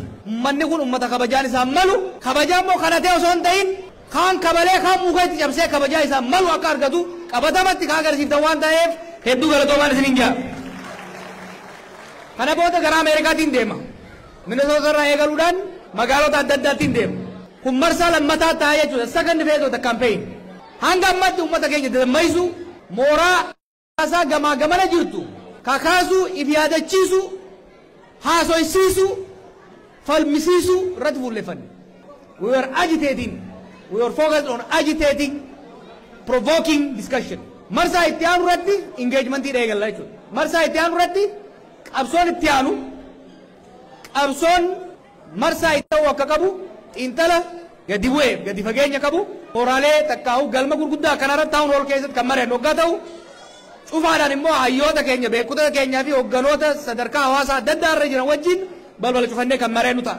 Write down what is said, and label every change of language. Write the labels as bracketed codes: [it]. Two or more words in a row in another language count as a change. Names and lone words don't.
[om] Ummanni kun ummata kabajaan isaa malu kabajaa immoo kanatee osoo hin ta'in kaan kabalee kaan muka itti cabsee kabajaa isaa malu akka argatu qabatamatti kaa agarsiiftan waan ta'eef hedduu galatoomaan isiniin jira. Kana booda gara Ameerikaatiin deema. Minnesota irraa eegaluudhaan magaalota adda addaattiin deema. Kun marsaa lammataa ta'a jechuudha. [en] Second phase of the campaign. [om] Hanga ammatti ummata keenya dammaysu mooraa isaa gamaa gamana jirtu kakaasuu if yaadachiisu haasoysiisu falmisiisu irratti fuulleffanne. [en] We were agitating. We were focused on agitating, provoking discussion. [om] Marsaa itti aanu irratti engagementii eegalla jechuudha. Marsaa itti aanu irratti qabsoon itti aanu qabsoon marsaa itti ta'u akka qabu xiinxala gadi bu'ee gadi fageenya qabu qoraalee takkaa'u galma gurguddaa kanarratti taa'uun ol keessatti kan mareen hoggaa ta'u cufaadhaan immoo hayyoota keenya beekota keenyaa fi hogganoota sadarkaa hawaasaa adda addaa irra jiran wajjin balbala cufannee kan mareennu ta'a.